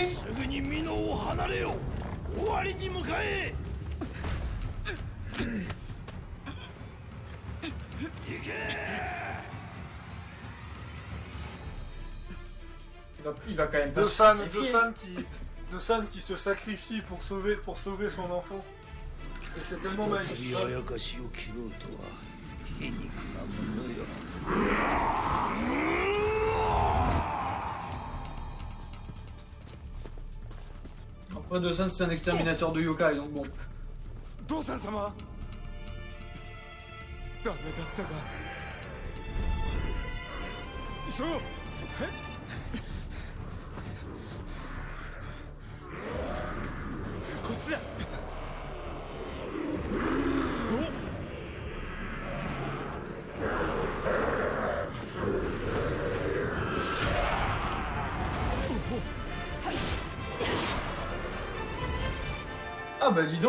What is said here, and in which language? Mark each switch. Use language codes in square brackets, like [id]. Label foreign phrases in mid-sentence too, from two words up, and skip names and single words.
[ja] すぐに美濃を離れよ。終わりに向かえ。行け。 [fr] Il va quand même pas se Dosan sacrifier. Dosan qui se sacrifie pour sauver son enfant. C'est tellement [ja] 再び [fr] magistral. [ja] あやかしを切ろうとは皮肉なものよ。 [fr] Après, Dosan, c'est un exterminateur de yokai, donc bon. [ja] ドサン様ダメだったかそうこっちだ [fr] Ah bah dis donc.